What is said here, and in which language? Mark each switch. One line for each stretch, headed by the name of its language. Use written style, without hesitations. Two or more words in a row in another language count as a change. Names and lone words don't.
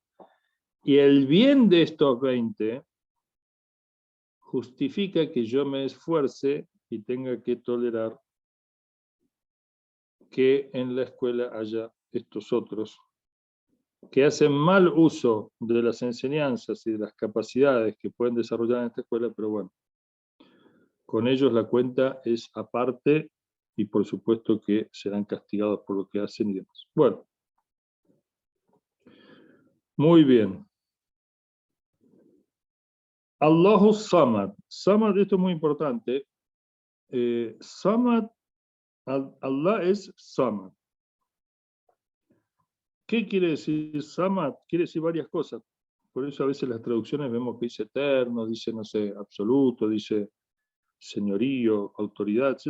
Spanish: Y el bien de estos 20 justifica que yo me esfuerce y tenga que tolerar que en la escuela haya estos otros que hacen mal uso de las enseñanzas y de las capacidades que pueden desarrollar en esta escuela, pero bueno, con ellos la cuenta es aparte y por supuesto que serán castigados por lo que hacen y demás. Bueno, muy bien.
Arabic: الله صمد.
Spanish: Samad, esto es muy importante. Samad, Allah es Samad. ¿Qué quiere decir Samad? Quiere decir varias cosas. Por eso a veces las traducciones vemos que dice eterno, dice, no sé, absoluto, dice señorío, autoridad, etc.